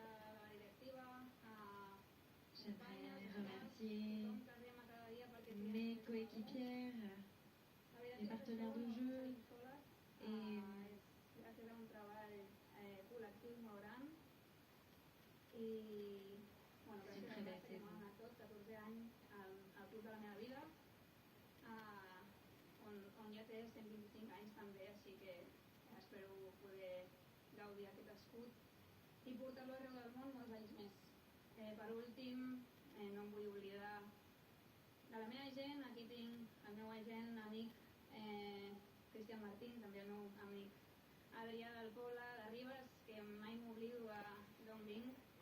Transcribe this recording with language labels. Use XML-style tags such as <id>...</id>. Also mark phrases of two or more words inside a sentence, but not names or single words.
<fr>J'aimerais remercier mes coéquipières, mes partenaires de jeu et c'est une très belle saison.</fr> <ca>On ja té 125 anys també, així que espero poder gaudir aquest escut i portar-lo arreu del món molts anys més. Per últim, no em vull oblidar de la meva gent. Aquí tinc el meu agent, amic Cristian Martín, també el meu amic Adrià del Poble, de Ribes, que mai m'oblido d'on vinc.</ca>